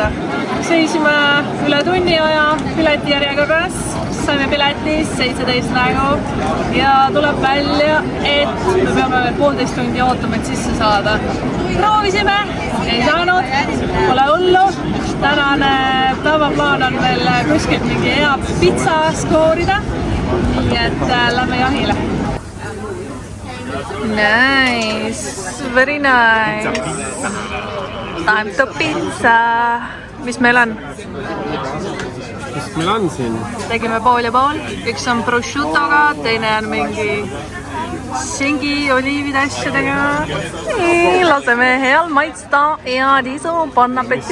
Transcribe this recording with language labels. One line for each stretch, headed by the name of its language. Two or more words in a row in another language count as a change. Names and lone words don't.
Estonian: Seisime üle tunni aja pileti järjekorras, saime piletis 17 nägu ja tuleb välja, et me peame veel 1,5 tundi ootama, et sisse saada. Proovisime, ei saanud, pole hullu. Tänane päevaplaan on veel kuskilt mingi hea pitsa skoorida, nii et lähme jahile.
English: Nice, very nice. Time to pizza.
Estonian: Mis meil on? Mis meil on siin? Tegime pool ja pool. Üks on prosciuttoga, teine on mingi singi oliivide asjadega. Laseme heal maitsta ja Liisu,
French: bon appetit.